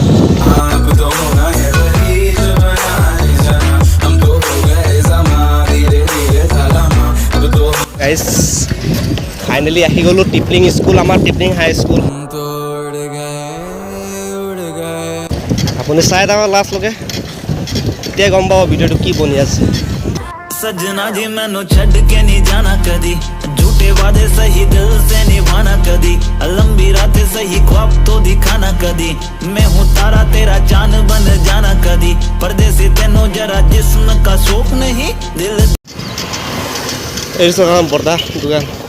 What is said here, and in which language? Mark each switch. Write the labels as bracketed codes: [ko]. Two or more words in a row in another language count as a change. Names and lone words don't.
[en] guys finally [as] আহি গ'লোঁ টিপলিং স্কুল, আমাৰ টিপলিং হাই স্কুল। আপুনি চাই থাকক লাষ্টলৈকে, এতিয়া গম পাব ভিডিঅ'টো কি বনি আছে। [pa] ਸਜਣਾ ਜੀ ਮੈਨੂੰ ਛੱਡ ਕੇ ਨਹੀਂ ਜਾਣਾ ਕਦੀ, ਝੂਠੇ ਵਾਅਦੇ ਸਹੀ ਦਿਲ ਸੇ ਨਿਭਾਣਾ ਕਦੀ, ਲੰਬੀ ਰਾਤਾਂ ਸਹੀ ਖ਼ਾਬ ਤੋ ਦਿਖਾਣਾ ਕਦੀ, ਮੈਂ ਹੂੰ ਤਾਰਾ ਤੇਰਾ ਚਾਂਦ ਬਣ ਜਾਣਾ ਕਦੀ, ਪਰਦੇਸੀ ਤੈਨੂੰ ਜ਼ਰਾ ਜਿਸਮ ਕਾ ਸ਼ੌਕ ਨਹੀਂ ਦਿਲ। [as] এইটো কাম বৰ্দা দোকান।